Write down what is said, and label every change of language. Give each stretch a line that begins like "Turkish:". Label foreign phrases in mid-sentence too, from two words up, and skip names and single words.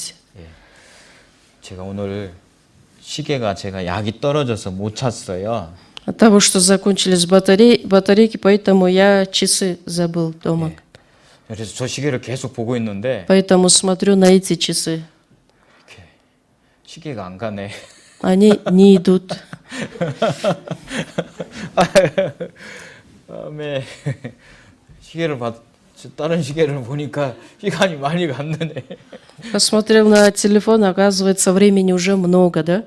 Korean: 제가 오늘 시계가 제가 약이 떨어져서 못 찼어요.
Russian: От того, что закончились батарейки, поэтому я часы забыл дома.
Korean: 그래서 저 시계를 계속 보고 있는데
Russian: Поэтому смотрю на эти часы.
Korean: 시계가 안 가네.
Russian: Они не идут.
Korean: 다음에 다른 시계를 보니까 시간이 많이 갔네.
Russian: Посмотрел на телефон, оказывается, времени уже много, да?